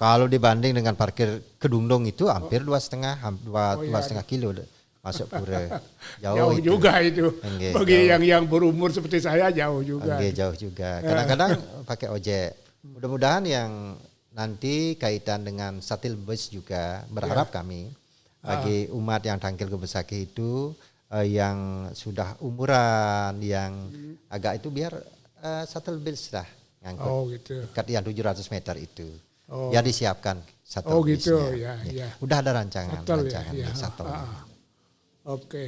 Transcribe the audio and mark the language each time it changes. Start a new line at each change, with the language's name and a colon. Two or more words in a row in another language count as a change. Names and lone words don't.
Indonesian: Kalau dibanding dengan parkir Kedungdung itu hampir 2,5 kilo masuk pura. Jauh itu. juga itu. Enggak, bagi jauh. yang berumur seperti saya jauh juga. Enggak, jauh juga. Kadang-kadang pakai ojek. Mudah-mudahan yang nanti kaitan dengan
English: shuttle bus
Indonesian: juga berharap kami bagi umat yang tangkil ke Besakih itu yang sudah umuran yang agak itu biar
English: shuttle bus
Indonesian: lah ngangkut. Oh gitu. Dekat yang 700 meter itu. Ya disiapkan shuttle Oh gitu busnya. ya. Udah ada rancangan Ya. shuttle. Oke.